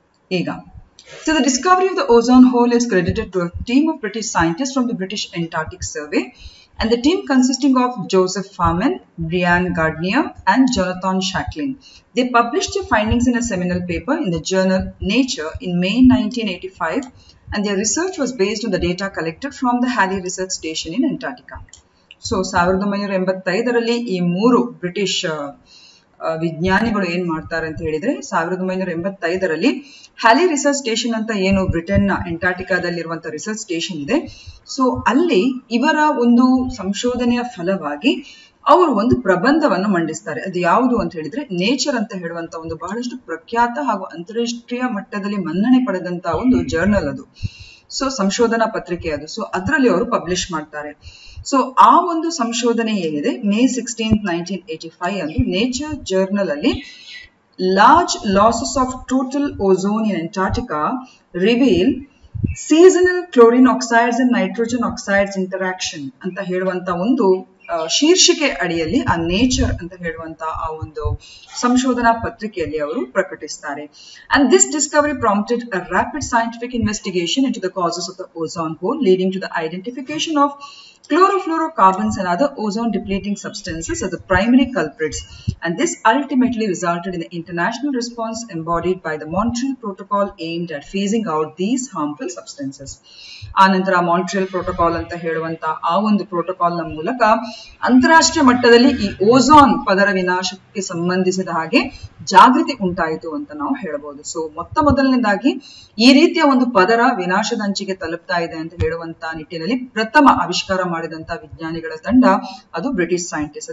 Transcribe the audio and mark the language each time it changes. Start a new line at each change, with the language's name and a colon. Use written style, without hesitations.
Kannada: ಈಗ
English: so the discovery of the ozone hole is credited to a team of British scientists from the British Antarctic Survey, and the team consisting of Joseph Farman, Brian Gardner and Jonathan Shacklin. They published their findings in a seminal paper in the journal Nature in May 1985, and their research was based on the data collected from the Halley Research Station in Antarctica.
Kannada: So 1985ರಲ್ಲಿ ಈ ಮೂರು British ವಿಜ್ಞಾನಿಗಳು ಏನ್ ಮಾಡ್ತಾರೆ ಅಂತ ಹೇಳಿದ್ರೆ, 1985ರಲ್ಲಿ ಹ್ಯಾಲಿ research station ಅಂತ ಏನು ಬ್ರಿಟನ್ನ ಅಂಟಾರ್ಟಿಕಾದಲ್ಲಿರುವಂತಹ ರಿಸರ್ಚ್ ಸ್ಟೇಷನ್ ಇದೆ, ಸೊ ಅಲ್ಲಿ ಇವರ ಒಂದು ಸಂಶೋಧನೆಯ ಫಲವಾಗಿ ಅವರು ಒಂದು ಪ್ರಬಂಧವನ್ನು ಮಂಡಿಸ್ತಾರೆ. ಅದು ಯಾವುದು ಅಂತ ಹೇಳಿದ್ರೆ ನೇಚರ್ ಅಂತ ಹೇಳುವಂತ ಒಂದು ಬಹಳಷ್ಟು ಪ್ರಖ್ಯಾತ ಹಾಗೂ ಅಂತಾರಾಷ್ಟ್ರೀಯ ಮಟ್ಟದಲ್ಲಿ ಮನ್ನಣೆ ಪಡೆದಂತಹ ಒಂದು ಜರ್ನಲ್ ಅದು. ಸೊ ಸಂಶೋಧನಾ ಪತ್ರಿಕೆ ಅದು. ಸೊ ಅದರಲ್ಲಿ ಅವರು ಪಬ್ಲಿಷ್ ಮಾಡ್ತಾರೆ. ಸೊ ಆ ಒಂದು ಸಂಶೋಧನೆ ಏನಿದೆ, May 16, 1985 ಅಂದು ನೇಚರ್ ಜರ್ನಲ್ ಅಲ್ಲಿ
English: large losses of total ozone in Antarctica reveal seasonal chlorine oxides and nitrogen oxides interaction
Kannada: ಅಂತ ಹೇಳುವಂತ ಒಂದು ಶೀರ್ಷಿಕೆ ಅಡಿಯಲ್ಲಿ ಆ ನೇಚರ್ ಅಂತ ಹೇಳುವಂತ ಆ ಒಂದು ಸಂಶೋಧನಾ ಪತ್ರಿಕೆಯಲ್ಲಿ ಅವರು ಪ್ರಕಟಿಸ್ತಾರೆ.
English: And this discovery prompted a rapid scientific investigation into the causes of the ozone hole, leading to the identification of chlorofluorocarbons and other ozone depleting substances as the primary culprits, and this ultimately resulted in the international response embodied by the Montreal Protocol aimed at phasing out these harmful substances.
Kannada: ಆನಂತರ Montreal protocol ಅಂತ ಹೇಳುವಂತ ಆ ಒಂದು protocol ನ ಮೂಲಕ ಅಂತಾರಾಷ್ಟ್ರೀಯ ಮಟ್ಟದಲ್ಲಿ ಈ ಓಝೋನ್ ಪದರ ವಿನಾಶಕ್ಕೆ ಸಂಬಂಧಿಸಿದ ಹಾಗೆ ಜಾಗೃತಿ ಉಂಟಾಯಿತು ಅಂತ ನಾವು ಹೇಳಬಹುದು. ಸೊ ಮೊದಲನೇದಾಗಿ ಈ ರೀತಿಯ ಒಂದು ಪದರ ವಿನಾಶದ ಅಂಚಿಗೆ ತಲುಪ್ತಾ ಇದೆ ಅಂತ ಹೇಳುವಂತ ನಿಟ್ಟಿನಲ್ಲಿ ಪ್ರಥಮ ಆವಿಷ್ಕಾರ ಮಾಡಿದಂತ ವಿಜ್ಞಾನಿಗಳ ತಂಡ ಅದು ಬ್ರಿಟಿಷ್ ಸೈಂಟಿಸ್ಟ್.